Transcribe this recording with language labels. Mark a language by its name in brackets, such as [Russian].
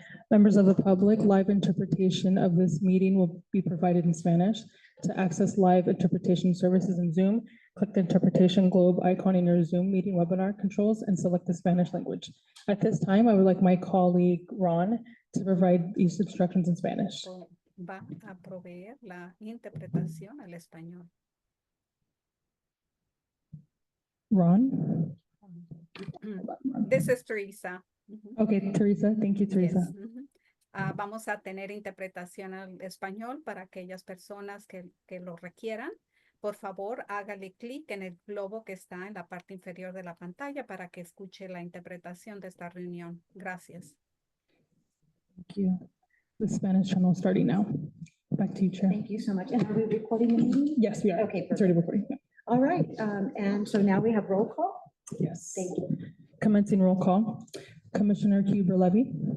[English] Members of the public, live interpretation of this meeting will be provided in Spanish. To access live interpretation services in Zoom, click the interpretation globe icon in your Zoom meeting webinar controls and select the Spanish language. At this time, I would like my colleague Ron to provide these instructions in Spanish. [Spanish] Va a proveer la interpretación al español. [English] Ron? This is Teresa. Okay, Teresa, thank you, Teresa. [Spanish] Yes, vamos a tener interpretación al español para aquellas personas que lo requieran. Por favor, hágale clic en el globo que está en la parte inferior de la pantalla para que escuche la interpretación de esta reunión. Gracias. [English] Thank you. The Spanish channel starting now. Back to you, Chair. Thank you so much. And are we recording the meeting? Yes, we are. Okay, It's already recording. All right, and so now we have roll call. Yes. Thank you. Commencing roll call. Commissioner Huber Levy.